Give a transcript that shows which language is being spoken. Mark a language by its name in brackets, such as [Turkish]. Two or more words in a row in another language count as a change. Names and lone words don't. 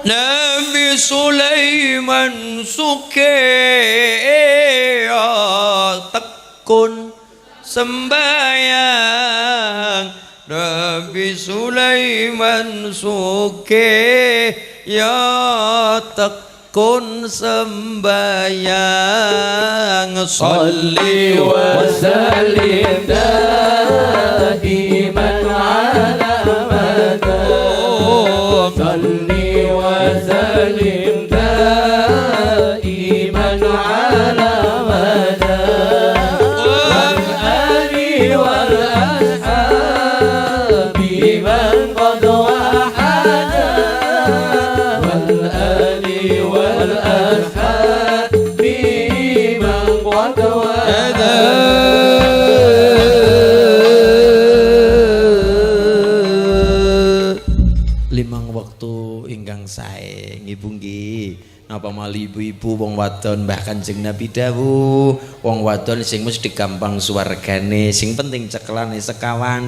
[Javanese] Nabi Sulaiman sugih tekun sembahyang. Nabi Sulaiman sugih ya tekun sembahyang. [Arabic] صل وسلم دائما على المدى. صل وسلم دائما على المدى. والآل والأصحاب من قد وحدا. والآل والأصحاب من قد وحدا. [Javanese] Limang waktu ingkang sae nggih nggih. Napa mali ibu-ibu wong wadon Mbah Kanjeng Nabi dawuh, wong wadon sing mesti gampang swargane, sing penting cekelane sekawan.